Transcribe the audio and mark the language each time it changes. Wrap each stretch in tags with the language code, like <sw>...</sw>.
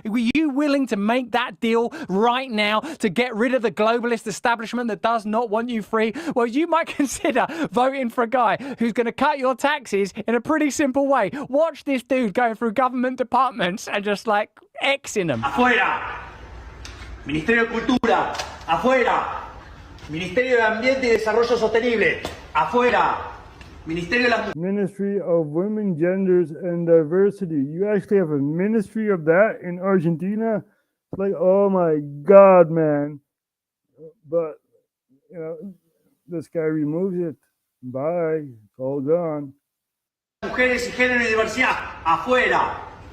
<en>Were you willing to make that deal right now to get rid of the globalist establishment that does not want you free? Well, you might consider voting for a guy who's going to cut your taxes in a pretty simple way. Watch this dude going through government departments and just like Xing them.</en> <es>Afuera. Ministerio de Cultura. Afuera. Ministerio de Ambiente y Desarrollo Sostenible, afuera. Ministerio de las...</es> <en>Ministry of Women, Genders and Diversity. You actually have a ministry of that in Argentina? It's like, oh my God, man. But, you know, this guy removes it. Bye. It's all gone.</en> <es>Mujeres y Género y Diversidad, afuera.</es>